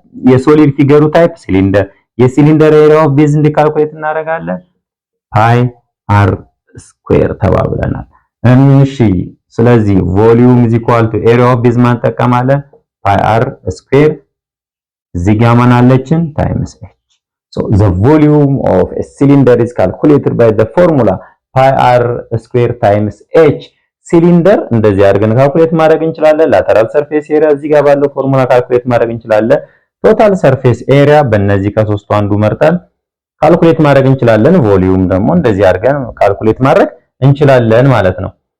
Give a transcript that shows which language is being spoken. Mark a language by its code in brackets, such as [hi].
[am] የሶሊድ ፊገሩ ታይፕ ሲሊንደር፣ የሲሊንደር ኤሪያ ኦፍ ቤዝ እንዲካልኩሌት እናደርጋለን ፓይ አር ስኩዌር ተባብለናል። እሺ ስለዚህ ቮሊዩም [en] is equal to area of base [am] ማን ተጠቀማለን? pi r square እዚህ ጋር ማን አለችን? [en] times h. So the volume of a cylinder is calculated by the formula pi r square times h. [am] ሲሊንደር እንደዚህ አድርገን ካልኩሌት ማድረግ እንችላለን። lateral surface area እዚህ ጋር ባለው ፎርሙላ ካልኩሌት ማድረግ እንችላለን። total surface area በእነዚህ ከሶስቱ አንዱ መርጠን ካልኩሌት ማድረግ እንችላለን። ቮሊዩም ደግሞ እንደዚህ አድርገን ካልኩሌት ማድረግ እንችላለን ማለት ነው።